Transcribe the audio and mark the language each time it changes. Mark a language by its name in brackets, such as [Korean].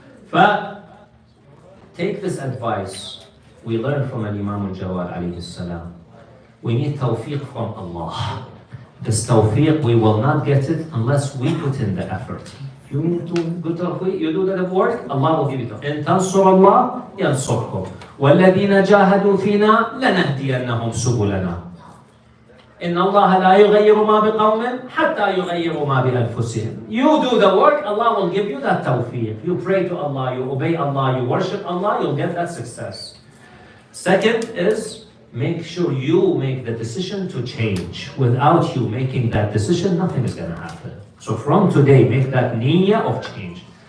[English] But take this advice. We learn from Imam al-Jawad alayhi salam. We need tawfiq from Allah. This tawfiq, we will not get it unless we put in the effort. You need to do tawfiq, you do that work, Allah will give you tawfiq. [Arabic] إن تنصر الله ينصركم والذين جاهدوا فينا لنهدينهم سبلنا. إن الله لا يغير ما بقوم حتى يغيروا ما بأنفسهم. [English] You do the work, Allah will give you that tawfiq. You pray to Allah, you obey Allah, you worship Allah, you'll get that success. Second is, make sure you make the decision to change. Without you making that decision, nothing is going to happen. So from today, make that niyyah of change.